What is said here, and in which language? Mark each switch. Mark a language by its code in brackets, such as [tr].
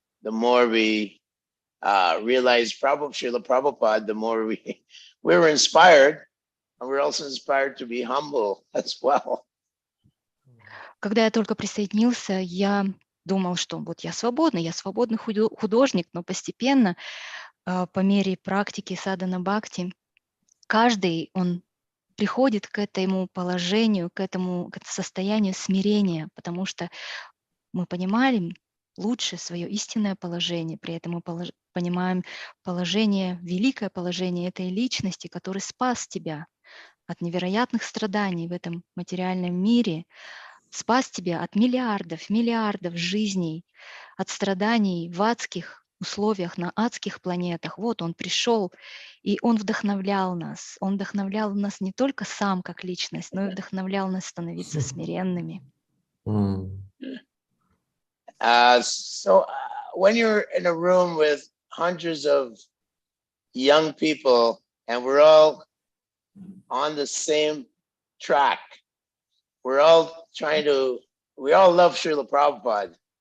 [en] The more we realize Srila Prabhupada, the more we're inspired, and we're also inspired to be humble as well. [ru] Когда я только присоединился, я думал, что вот я свободный художник, но постепенно, по мере практики садхана бхакти, каждый, он приходит к этому положению, к этому состоянию смирения, потому что мы понимаем лучше свое истинное положение, при этом мы понимаем великое положение этой личности, который спас тебя от невероятных страданий в этом материальном мире, спас тебя от миллиардов жизней, от страданий в адских условиях, на адских планетах. Вот он пришел, и он вдохновлял нас. Он вдохновлял нас не только сам как личность, но и вдохновлял нас становиться смиренными. [en] So when you're in a room with hundreds of young people, and we're all on the same track. We're all we all love Srila Prabhupada.